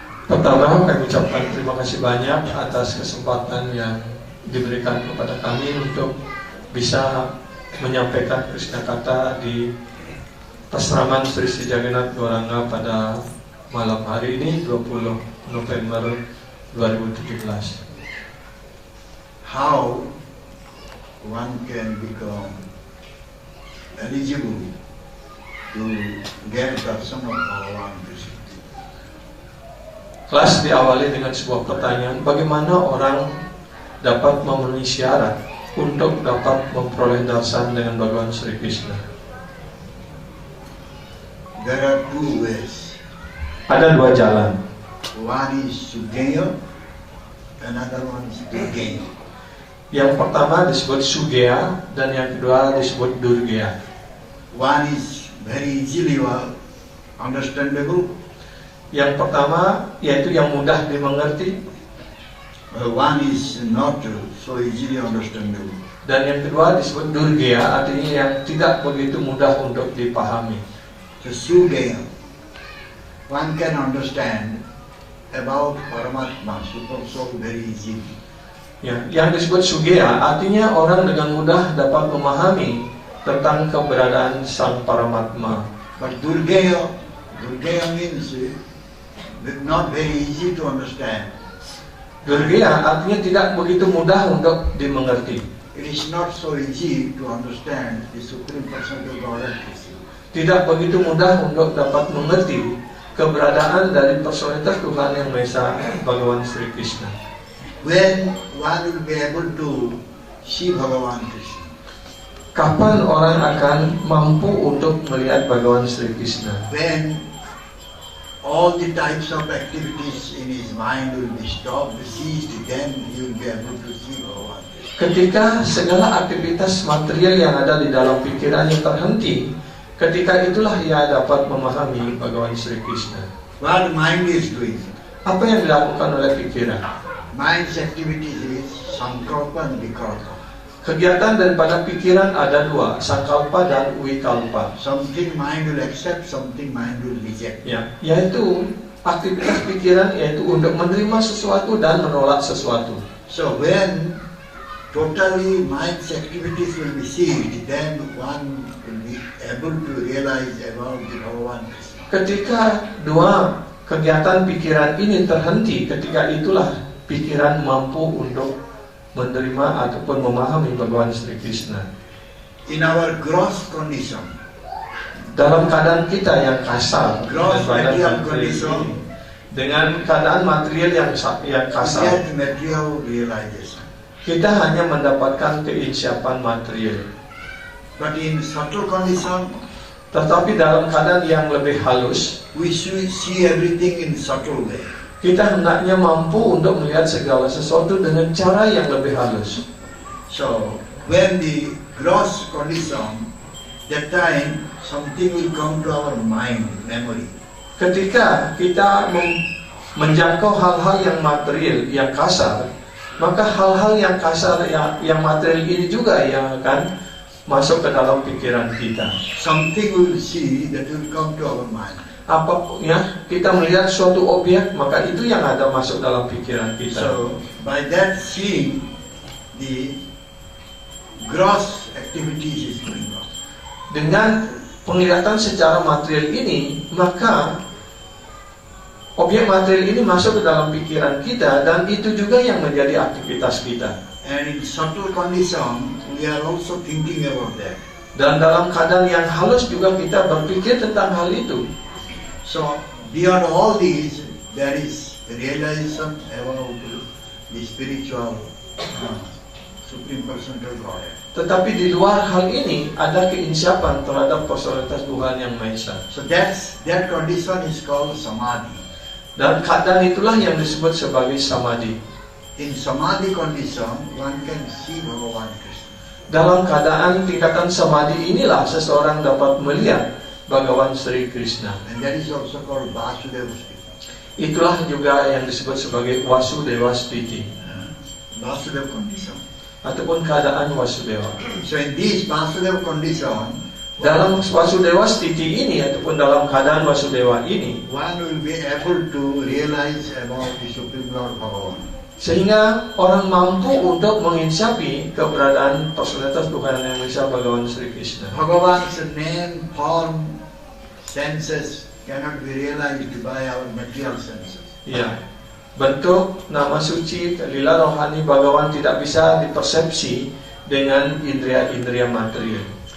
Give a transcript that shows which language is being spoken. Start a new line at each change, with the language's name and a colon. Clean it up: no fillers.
Indonesian: Pertama, kami ucapkan terima kasih banyak atas kesempatan yang diberikan kepada kami untuk bisa menyampaikan Krishna Katha di Pasraman Sri Sri Jagannath Gauranga pada malam hari ini 20 November 2017.
English: How one can become eligible to get darshan of Bhagavan Krishna.
Indonesian: Kelas diawali dengan sebuah pertanyaan, bagaimana orang dapat memenuhi syarat untuk dapat memperoleh darshan dengan Bhagawan Sri Krishna?
English: There are two ways.
Indonesian: Ada dua jalan.
English: One is Sugeya, another one is Durgeya.
Indonesian: Yang pertama disebut Sugeya dan yang kedua disebut Durgeya.
English: One is very easily understandable.
Indonesian: Yang pertama yaitu yang mudah dimengerti,
English: One is not so easily understandable.
Indonesian: dan yang kedua disebut Durgeya, artinya yang tidak begitu mudah untuk dipahami.
English: So Sugeya, one can understand about Paramatma, Super Soul, very easily.
Indonesian: Ya, yang disebut Sugeya artinya orang dengan mudah dapat memahami tentang keberadaan Sang Paramatma.
English: But Durgeya means not very easy to understand.
Indonesian: Durgeya artinya tidak begitu mudah untuk dimengerti.
English: It is not so easy to understand the Supreme Personality of Godhead.
Indonesian: Tidak begitu mudah untuk dapat mengerti keberadaan dari personalitas Tuhan Yang Maha Esa, Bhagawan Sri Krishna.
English: When one will be able to see Bhagavan Krishna?
Indonesian: Kapan orang akan mampu untuk melihat Bhagawan Sri Krishna?
English: When all the types of activities in his mind will be stopped, ceased, then he will be able to see Bhagavan Krishna.
Indonesian: Ketika segala aktivitas material yang ada di dalam pikirannya terhenti, ketika itulah ia dapat memahami Bhagawan Sri Krishna.
English: What mind is doing?
Indonesian: Apa yang dilakukan oleh pikiran?
English: Mind's activities is sankalpa and vikalpa.
Indonesian: Kegiatan daripada pikiran ada dua, sankalpa dan wikalpa.
English: Something mind will accept, something mind will reject.
Indonesian: Ya, yaitu aktivitas pikiran yaitu untuk menerima sesuatu dan menolak sesuatu.
English: So when totally mind's activities will be ceased, then one will be able to realize about the Bhagavan Krishna.
Indonesian: Ketika dua kegiatan pikiran ini terhenti, ketika itulah pikiran mampu untuk menerima ataupun memahami Bhagawan Sri Krishna.
English: In our gross condition,
Indonesian: Dalam keadaan kita yang kasar,
English: gross
Indonesian: dengan
English: material
Indonesian: material
English: condition,
Indonesian: ini, dengan keadaan material yang
English: we
Indonesian: kasar,
English: get material realization.
Indonesian: kita hanya mendapatkan keinsiapan material.
English: But in subtle condition,
Indonesian: Tetapi dalam keadaan yang lebih halus,
English: we should see everything in subtle way.
Indonesian: kita hendaknya mampu untuk melihat segala sesuatu dengan cara yang lebih halus.
English: So when the gross condition, that time something will come to our mind, memory.
Indonesian: Ketika kita menjangkau hal-hal yang material, yang kasar, maka hal-hal yang kasar, yang material ini juga yang akan masuk ke dalam pikiran kita.
English: Something we will see that will come to our mind.
Indonesian: Apapun ya, kita melihat suatu objek, maka itu yang ada masuk dalam pikiran kita.
English: So by that seeing, the gross activities is going on.
Indonesian: Dengan penglihatan secara material ini, maka objek material ini masuk ke dalam pikiran kita dan itu juga yang menjadi aktivitas kita.
English: And in subtle condition, we are also thinking about that.
Indonesian: Dan dalam keadaan yang halus juga kita berpikir tentang hal itu.
English: So beyond all these, there is realization about the spiritual Supreme Personal Godhead.
Indonesian: Tetapi di luar hal ini ada keinsiapan terhadap personalitas Tuhan Yang Maha Esa.
English: So that condition is called samadhi.
Indonesian: Dan keadaan itulah yang disebut sebagai samadhi.
English: In samadhi condition, one can see Bhagavan Krishna.
Indonesian: Dalam keadaan tingkatan samadhi inilah seseorang dapat melihat Bhagawan Sri Krishna.
English: And that is also called Vasudeva Stiti.
Indonesian: Itulah juga yang disebut sebagai Vasudeva Stiti,
English: Vasudeva condition.
Indonesian: ataupun keadaan Vasudeva.
English: So in this Vasudeva condition,
Indonesian: Dalam Vasudeva Stiti ini ataupun dalam keadaan Vasudeva ini,
English: one will be able to realize about the Supreme Lord Bhagavan.
Indonesian: sehingga orang mampu untuk menginsapi keberadaan personalitas Tuhan Yang Maha Esa, Bhagawan Sri Krishna.
English: Bhagavan's name, form, senses cannot be realized by our material senses.
Indonesian: Ya, bentuk, nama suci, lila rohani Bhagawan tidak bisa dipersepsi dengan indria-indria material.